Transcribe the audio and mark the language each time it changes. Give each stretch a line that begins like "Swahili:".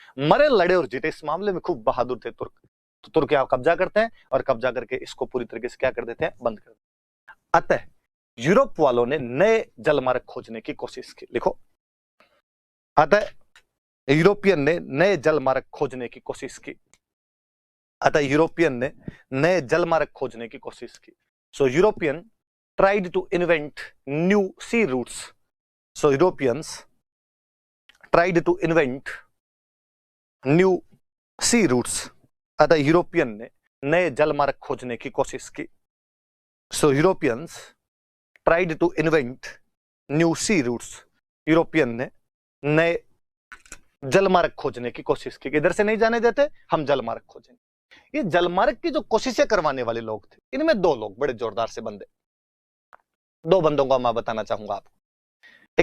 Hindi: मरे, लड़े और जीते, इस मामले में खूब बहादुर थे तुर्क। तो तुर्क यहाँ कब्जा करते हैं और कब्जा करके इसको पूरी तरीके से क्या कर देते हैं, बंद कर देते हैं। अतः यूरोप वालों ने नए जलमार्ग खोजने की कोशिश की। लिखो, अतः यूरोपियन ने नए जलमार्ग खोजने की कोशिश की। अतः यूरोपियन ने नए जलमार्ग खोजने की कोशिश की।
English: So European tried to invent new sea routes. So Europeans tried to invent new sea routes,
Hindi: अतः यूरोपियन ने नए जलमार्ग खोजने की कोशिश की।
English: so Europeans tried to invent new sea routes,
Hindi: European ने नए जलमार्ग खोजने की कोशिश की, इधर से नहीं जाने देते, हम जलमार्ग खोजेंगे। ये जलमार्ग की जो कोशिशें करवाने वाले लोग थे, इनमें दो लोग बड़े जोरदार से बंदे, दो बंदों को मैं बताना चाहूंगा आपको।